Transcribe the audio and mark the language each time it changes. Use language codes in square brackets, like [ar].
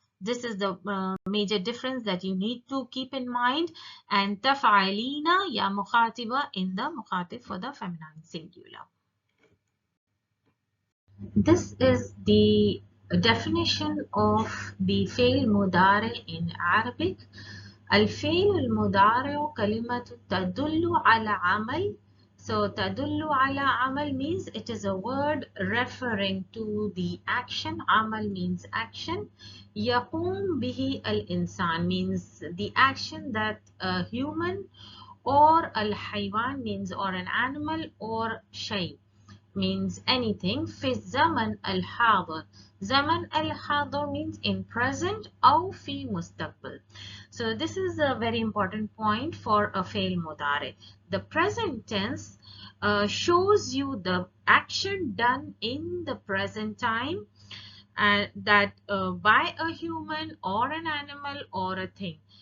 [en] This is the major difference that you need to keep in mind. And taf'alina, ya mukhatiba in the mukhatib for the feminine singular. This is the definition of the Fel Mudaare in Arabic. [ar] الفعل المضارع كلمة تدل على عمل. [en] So [ar] تدل على عمل [en] means it is a word referring to the action. عمل means action. [ar] يقوم به الإنسان [en] means the action that a human or الحيوان means or an animal or شيء means anything. [ar] في الزمن الحاضر. زمن الحاضر [en] means in present [ar] أو في مستقبل. [en] So this is a very important point for a fail mudare. The present tense shows you the action done in the present time, and that by a human or an animal or a thing.